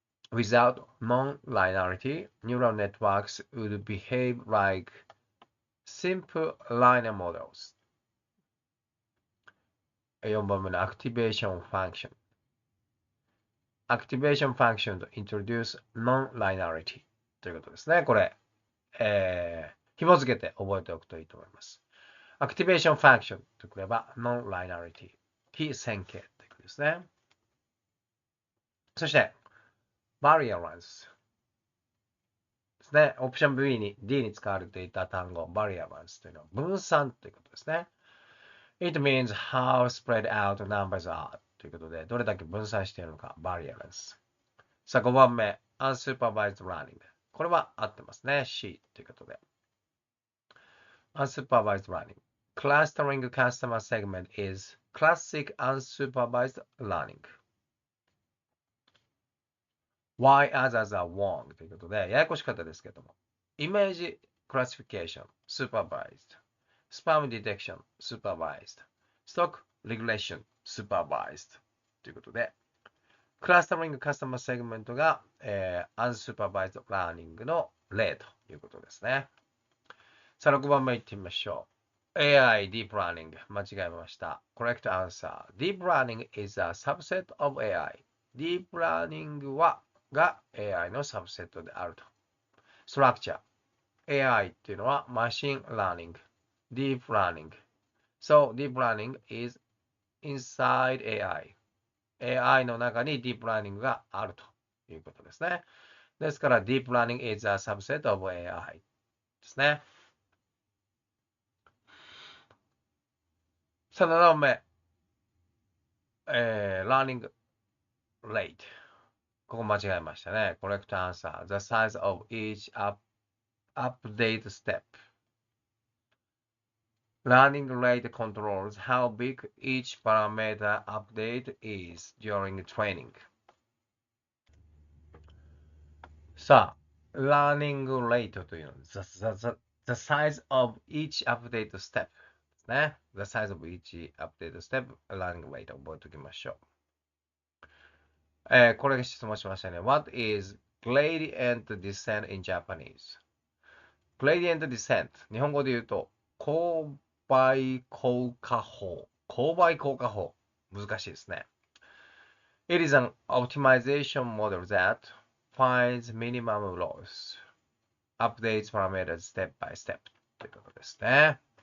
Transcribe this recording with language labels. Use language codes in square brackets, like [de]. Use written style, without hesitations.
[en] Without non-linearity, neural networks would behave like simple linear models. [ja] 4番目の [en] Activation Function. Activation Function to introduce non-linearity [ja] ということですね。これ、紐付けて覚えておくといいと思います。 Activation Function とくれば non-linearity 非線形ということですね。そして、Variance ですね。オプション B に D に使われていた単語、Variance というのは分散ということですね。 [en] It means how spread out numbers are [ja] ということで、どれだけ分散しているのか、 [en] Variance。 [ja] さあ、5番目、Unsupervised Learning。これは合ってますね。C ということで。Unsupervised Learning。 [en] Clustering customer segment is classic unsupervised learning. Why others are wrong [ja] ということで、ややこしかったですけども。 [en] Image classification, supervised. Spam detection, supervised. Stock regulation, supervised. [ja] ということで、クラスタリングカスタマーセグメントが、unsupervised learning の例ということですね。さあ、6番目いってみましょう。 AI Deep Learning 間違えました。 [en] Correct answer. Deep Learning is a subset of AI. [ja] Deep Learning が AI のサブセットであると。 [en] Structure AI [ja] っていうのは [en] Machine Learning, Deep Learning. So, Deep Learning is inside AI. [ja] AI の中に Deep Learning があるということですね。ですから [en] Deep Learning is a subset of AI ですね。 [ja] さあ、7番目。Learning Rate。ここ間違えましたね。 [en] Correct answer. The size of each update step. Learning rate controls how big each parameter update is during training. さあ、Learning rate [ja] というのは [en] the size of each update step ですね。 The size of each update step, learning rate [ja] 覚えておきましょう。これが質問しましたね。 [en] What is gradient descent in Japanese? Gradient descent。 [ja] 日本語で言うと、勾配降下法。勾配降下法。難しいですね。 [en] It is an optimization model that finds minimum loss, updates parameters step by step [ja] ということですね。